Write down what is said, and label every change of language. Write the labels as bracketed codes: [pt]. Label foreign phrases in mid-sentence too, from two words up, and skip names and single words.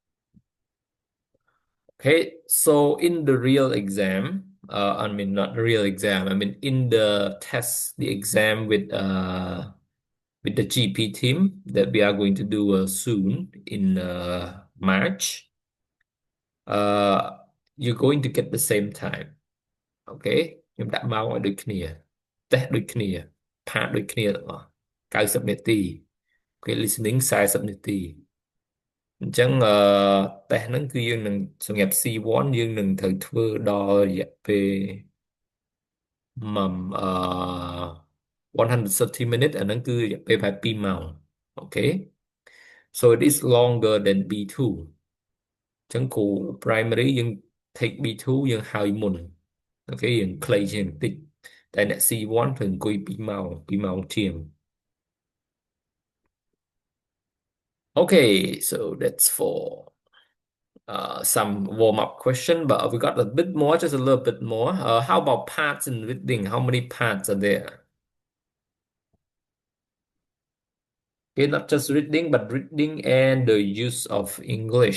[en] Okay, so in the real exam, I mean not the real exam, I mean in the test, the exam with the GP team that we are going to do soon in March, you're going to get the same time. [km] Okay ខ្ញុំដាក់ម៉ោងឲ្យដូចគ្នាតេស្តដូចគ្នាផាតដូចគ្នាទាំងអស់90នាទីអូខេ listening 40នាទីអញ្ចឹងតេស្តហ្នឹងគឺយើងនឹងសម្រាប់ C1 យើងនឹងត្រូវធ្វើដល់រយៈពេល 130 minute អាហ្នឹងគឺរយៈពេលប្រហែល2ម៉ោងអូខេ [en] so it is longer than B2 [km] អញ្ចឹងគ្រូ primary យើង take B2 យើងហើយមុនអូខេយើងខ្លីជាងបន្តិចតែអ្នក C1 ត្រូវអង្គុយ2ម៉ោង2ម៉ោងជាង [en] Okay, so that's for some warm-up question, but we got a bit more, just a little bit more. How about parts in reading? How many parts are there? Okay, not just reading, but reading and the use of English.